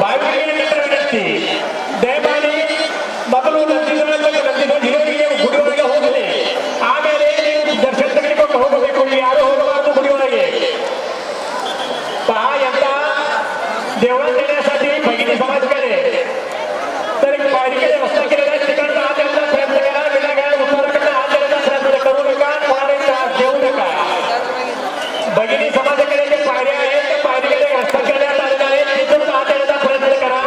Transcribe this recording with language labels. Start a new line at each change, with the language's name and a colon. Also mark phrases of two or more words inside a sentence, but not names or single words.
Kannada: ಭಾವಿಗಳಿಗೆ ವಿನಂತಿ ದಯಮಾಡಿ ಮೊದಲು ನಂದಿದ ಹಿರಿಯರಿಗೆ ಗುಡಿಯೊಳಗೆ ಹೋಗಲಿ, ಆಮೇಲೆ ನೀವು ದರ್ಶನ ತೆಗೆದುಕೊಂಡು ಹೋಗಬೇಕು. ಯಾರು ಹೋಗಬಾರದು ಗುಡಿಯೊಳಗೆ.
Marathi: ಎಂತ देवळात देण्यासाठी भगिनी समाजकडे तर पालिकेने व्यवस्था केलेल्या तिकडनं हात देण्याचा प्रयत्न करा. विनाकारण उत्तराकडनं हात देण्याचा प्रयत्न करू नका, कोणालाही त्रास देऊ नका. भगिनी समाजाकडे जे पायऱ्या आहेत त्या पायरीकडे व्यवस्था करण्यात आलेल्या आहेत, तिथून हात देण्याचा प्रयत्न करा.